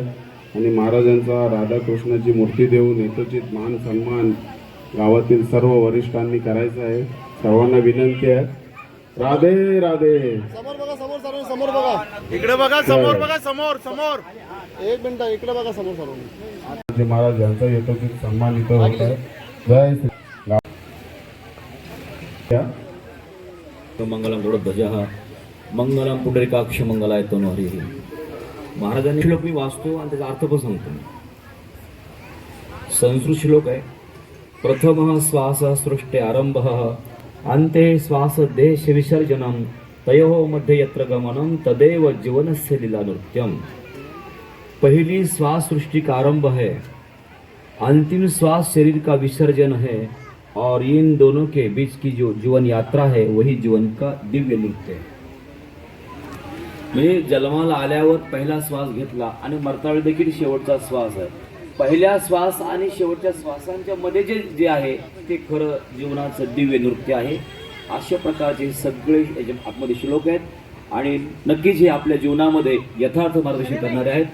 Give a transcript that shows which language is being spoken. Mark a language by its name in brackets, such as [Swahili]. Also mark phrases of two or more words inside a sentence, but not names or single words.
[Marathi] आणि महाराजांचा राधाकृष्णाची मूर्ती देऊन यथोचित मान सन्मान गावातील सर्व वरिष्ठांनी करायचा आहे. सर्वांना विनंती आहे. राधे राधे. समोर बघा, समोर सर्व समोर बघा, इकडे बघा, समोर बघा, समोर समोर 1 मिनिट इकडे बघा, समोर सर्व महाराज यांचा यथोचित सन्मान इथं होत आहे. जय श्री [Sanskrit] मंगलम ध्वजः मंगलम पुंडरीकाक्ष मंगलाय तनो हरी. [Marathi] महाराजांनी श्लोक मी वाचतो आणि त्याचा अर्थ पण सांगतो. संस्कृत श्लोक आहे. [Sanskrit] प्रथम श्वास सृष्टे आरंभ अंते श्वास देश विसर्जनम तयो मध्ये यत्र गमनम तदेव जीवनस्य लीला नृत्यम. [Hindi] पहली श्वास सृष्टि का आरंभ है, अंतिम श्वास शरीर का विसर्जन है और इन दोनों के बीच की जो जीवन यात्रा है वही जीवन का दिव्य नृत्य है. [Marathi] म्हणजे जन्माला आल्यावर पहिला श्वास घेतला आणि मरतावेळी देखील शेवटचा श्वास आहे. पहिल्या श्वास आणि शेवटच्या श्वासांच्या मध्ये जे आहे ते खरं जीवनाचं दिव्य नृत्य आहे. अशा प्रकारचे सगळे आतमध्ये श्लोक आहेत आणि नक्कीच हे आपल्या जीवनामध्ये यथार्थ मार्गदर्शन करणारे आहेत.